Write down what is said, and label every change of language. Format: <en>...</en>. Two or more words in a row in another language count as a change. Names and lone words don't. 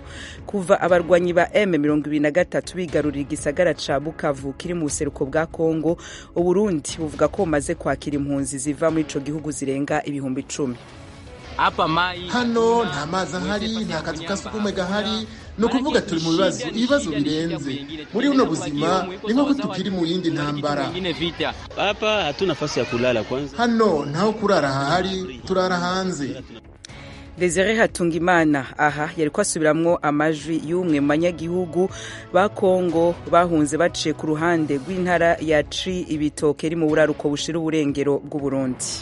<rn>Kuva abarwanyi ba M23 bigarurira igisagara ca Bukavu kiri mu buseruko bwa Kongo, Uburundi buvuga ko bumaze kwakira impunzi ziva muri ico gihugu zirenga ibihumbi 10. Hano nta mazi ahari, nta kazu ka sugumwe gahari, ni ukuvuga turi mu ibibazo birenze. Muri buno buzima ni nko tukiri mu yindi ntambara.</rn> <sw>Hapa hatuna nafasi ya kulala kwanza.</sw> <rn>Hano ntaho kurara hahari, turara hanze. Desire Hatungimana aha yariko asubiramwo amajwi y'umwe mu banyagihugu ba Kongo bahunze baciye ku ruhande rw'intara ya Cibitoke iri mu buraruko bushira uburengero bw'u Burundi.</rn>